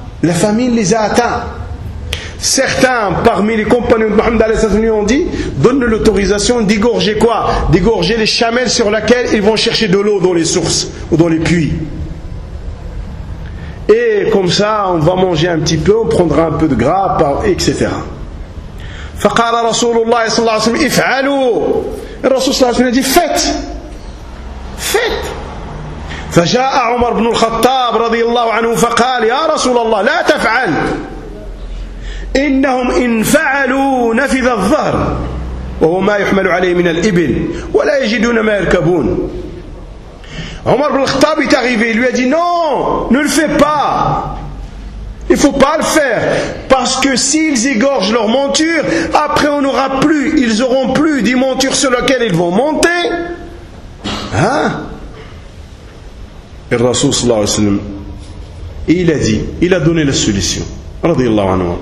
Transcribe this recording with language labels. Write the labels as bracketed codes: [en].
[fr] La famine les a atteints. Certains parmi les compagnons de Mohammed alayhi salam ont dit: donne l'autorisation d'égorger quoi? D'égorger les chamelles sur lesquelles ils vont chercher de l'eau dans les sources ou dans les puits. Et comme ça, on va manger un petit peu, on prendra un peu de gras, etc. [ar] فقال رسول الله صلى الله عليه وسلم افعلوا الرسول صلى الله عليه وسلم دي فت فجاء عمر بن الخطاب رضي الله عنه فقال يا رسول الله لا تفعل إنهم إن فعلوا نفذ الظهر وهو ما يحمل عليه من الإبل ولا يجدون ما يركبون عمر بن الخطاب [fr] est arrivé, lui a dit non, ne le fais pas. Il ne faut pas le faire, parce que s'ils égorgent leur monture, après on n'aura plus, ils n'auront plus des montures sur lesquelles ils vont monter. Hein? Et le Rasoul sallallahu alayhi wa sallam, il a dit, il a donné la solution. Radiallahu anhu.